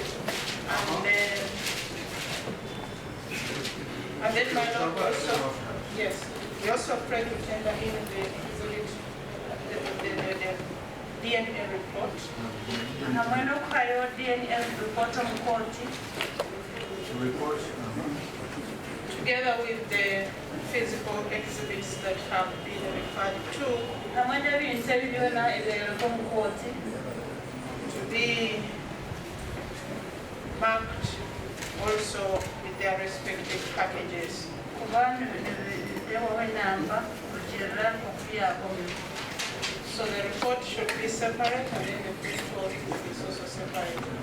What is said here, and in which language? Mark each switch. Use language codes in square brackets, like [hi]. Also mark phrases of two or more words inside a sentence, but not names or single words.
[en] And then my Lord also, yes, we also pray to tender in the exhibit, the DNA report. [nyo] Hamwendo kwayo [en] DNA report [nyo] omukoti. [en] Report. Together with the physical exhibits that have been referred to. [nyo] Hamwendo ebintu ebibyona ebyereko omukoti. [en] To be marked also with their respective packages. So the report should be separate and then the physical is also separate.